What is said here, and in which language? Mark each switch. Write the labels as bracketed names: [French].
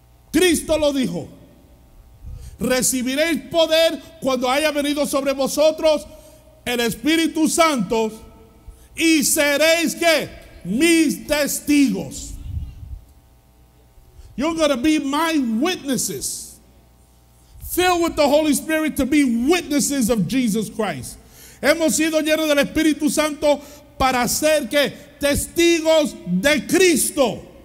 [Spanish] Cristo lo dijo: recibiréis poder cuando haya venido sobre vosotros el Espíritu Santo y seréis ¿qué? Mis testigos. [English] You're going to be my witnesses, filled with the Holy Spirit to be witnesses of Jesus Christ. [Spanish] Hemos sido llenos del Espíritu Santo para ser ¿qué? Testigos de Cristo.